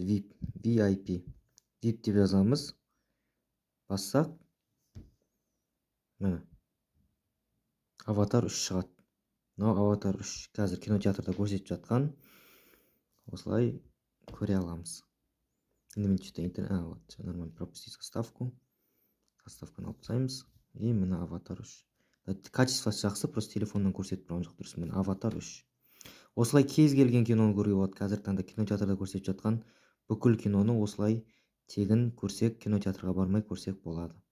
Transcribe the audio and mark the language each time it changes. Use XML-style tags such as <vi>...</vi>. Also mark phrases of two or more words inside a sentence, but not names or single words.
<kk>VIP деп жазамыз. Бассақ, міне Аватар 3 шығады. Мынау Аватар 3 қазір кинотеатрда көрсетіп жатқан. Осылай көре аламыз. Енді мен</kk> <ru>что-то вот, нормально пропустить заставку.</ru> <kk>Заставканы алып тастаймыз. И міне Аватар 3. Качествосы жақсы, просто телефоннан көрсетіп тұрған жоқ дұрыс. Міне Аватар 3. Осылай кез келген киноны көруге болады. Қазіргі таңда кинотеатрда көрсетіп жатқан бүкіл киноны осылай тегін көрсек, кинотеатрға бармай көрсек болады.</kk>